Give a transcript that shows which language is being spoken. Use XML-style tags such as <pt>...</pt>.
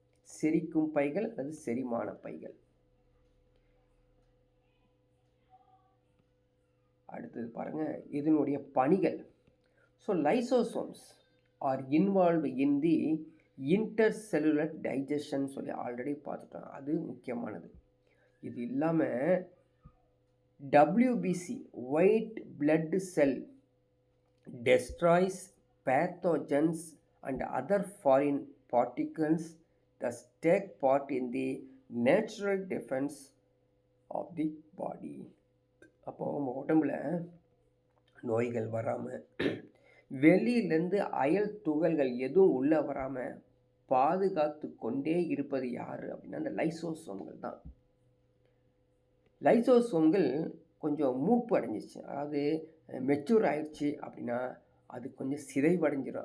<ta>செரிக்கும் பைகள் அல்லது செரிமான பைகள். அடுத்தது பாருங்க, இதனுடைய பணிகள்.</ta> <en>so lysosomes are involved in the intercellular digestion</en> <ta>சொல்லி ஆல்ரெடி பார்த்துட்டோம். அது முக்கியமானது. இது இல்லாமல்</ta> <en>WBC white blood cell destroys pathogens and other foreign particles that take part in the natural defense of the body.</en> <ta>அப்போ நம்ம உடம்புல நோய்கள் வராமல், வெளியிலேருந்து அயல் துகள்கள் எதுவும் உள்ளே வராமல் பாதுகாத்து கொண்டே இருப்பது யார் அப்படின்னா அந்த லைசோசோம்கள் தான். லைசோசோம்கள் கொஞ்சம் மூப்பு அடைஞ்சிச்சு, அதாவது மெச்சூர் ஆயிடுச்சு அப்படின்னா அது கொஞ்சம் சிதைவடைஞ்சிடும்.</ta>